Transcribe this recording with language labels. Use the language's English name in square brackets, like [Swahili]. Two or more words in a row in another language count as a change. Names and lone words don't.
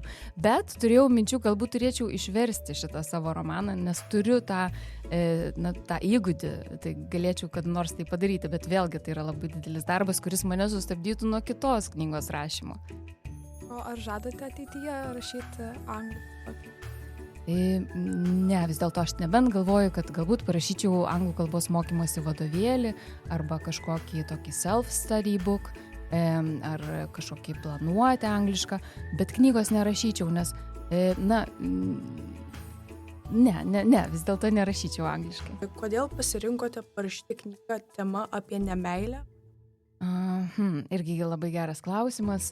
[Lithuanian] Bet turėjau minčių, galbūt turėčiau išversti šitą savo romaną, nes turiu tą įgūdį, tai galėčiau kad nors tai padaryti, bet vėlgi tai yra labai didelis darbas, kuris mane sustabdytų nuo kitos knygos rašymo. O ar žadate ateityje rašyti anglų? Ne, vis dėlto aš nebent galvoju, kad galbūt parašyčiau anglų kalbos mokymosi vadovėlį arba kažkokį tokį [English] self-study book [Lithuanian] ar kažkokį planuotę anglišką, bet knygos nerašyčiau, nes, ne, vis dėlto nerašyčiau angliškai. Kodėl pasirinkote parašyti knygą tema apie nemeilę? Irgi labai geras klausimas.